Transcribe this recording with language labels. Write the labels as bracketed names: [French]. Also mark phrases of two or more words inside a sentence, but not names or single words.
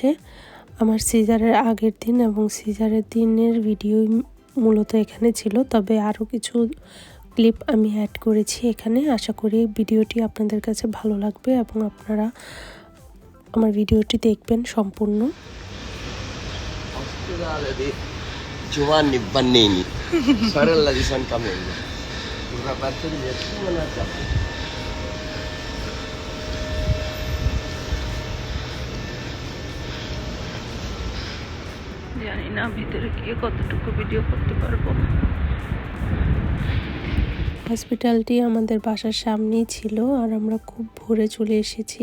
[Bangla] আমার সিজারের আগের দিন এবং সিজারের দিনের ভিডিও মূলত এখানে ছিল, তবে আরও কিছু ক্লিপ আমি অ্যাড করেছি এখানে। আশা করি ভিডিওটি আপনাদের কাছে ভালো লাগবে এবং আপনারা আমার ভিডিওটি দেখবেন সম্পূর্ণ। [Italian] Giovanni Bannini, sorella di San Camillo, una parte di una [Bangla] জানি না ভিতরে গিয়ে কতটুকু ভিডিও করতে পারবো। হসপিটালটি আমাদের বাসার সামনেই ছিল আর আমরা খুব ভোরে চলে এসেছি।